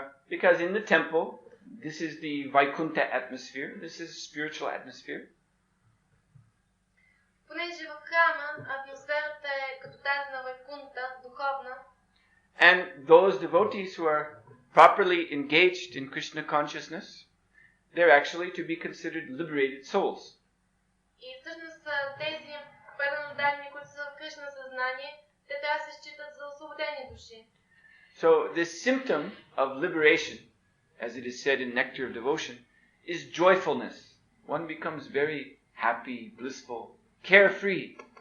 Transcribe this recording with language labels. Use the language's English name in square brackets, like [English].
[English] Because in the temple, this is the Vaikuntha atmosphere, this is spiritual atmosphere. [Bulgarian] Понеже в храма атмосферата е като тази на Вайкунта, духовна. [English] And those devotees who are properly engaged in Krishna consciousness, they're actually to be considered liberated souls. [Bulgarian] И всъщност тези преданно дадени, които са в Кришна съзнание, те трябва да се считат за освободени души. [English] So this symptom of liberation, as it is said in Nectar of Devotion, is joyfulness. One becomes very happy, blissful, carefree.